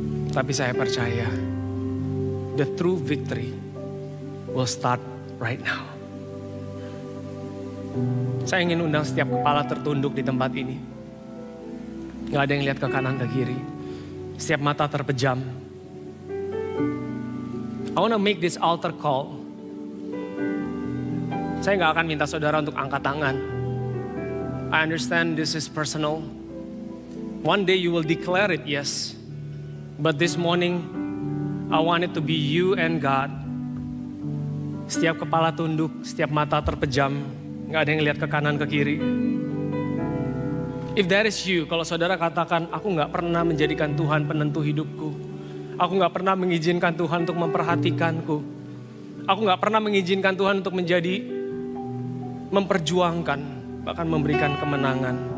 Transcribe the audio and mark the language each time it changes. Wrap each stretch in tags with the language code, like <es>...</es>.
<id>Tapi saya percaya,</id> <en>the true victory will start right now.</en> <id>Saya ingin undang setiap kepala tertunduk di tempat ini. Gak ada yang lihat ke kanan ke kiri. Setiap mata terpejam.</id> <en>I want to make this altar call.</en> <id>Saya gak akan minta saudara untuk angkat tangan.</id> <en>I understand this is personal. One day you will declare it, yes. But this morning, I want it to be you and God.</en> <id>Setiap kepala tunduk, setiap mata terpejam. Gak ada yang lihat ke kanan ke kiri.</id> <en>If that is you,</en> <id>kalau saudara katakan, aku gak pernah menjadikan Tuhan penentu hidupku. Aku gak pernah mengizinkan Tuhan untuk memperhatikanku. Aku gak pernah mengizinkan Tuhan untuk menjadi, memperjuangkan, bahkan memberikan kemenangan.</id>